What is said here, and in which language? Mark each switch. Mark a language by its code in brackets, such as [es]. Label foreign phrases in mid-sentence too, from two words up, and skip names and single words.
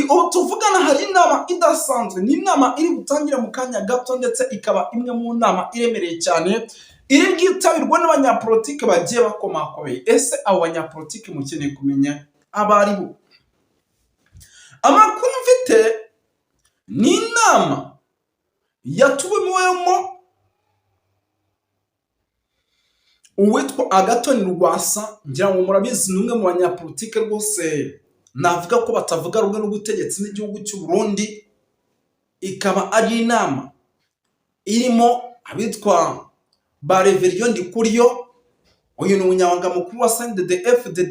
[rw] Ubu tuvugana hari inama idasanzwe, ni inama iri gutangira mu kanya gato, ndetse ikaba imwe mu nama iremereye cyane iri bwitabirwa n'abanyapolitike bagiye bakomakomeye. Ese abo banyapolitike mukeneye kumenya abari bo? Amakuru mfite ni inama yatumiwemo uwitwa Agathon Rwasa. Ngira ngo murabizi ni umwe mu banyapolitike rwose navuga ko batavuga rumwe n'ubutegetsi n'igihugu cy'u Burundi. Ikaba ari inama irimo abitwa ba Reverien Ndikuriyo, uyu ni umunyamabanga mukuru wa CNDD-FDD.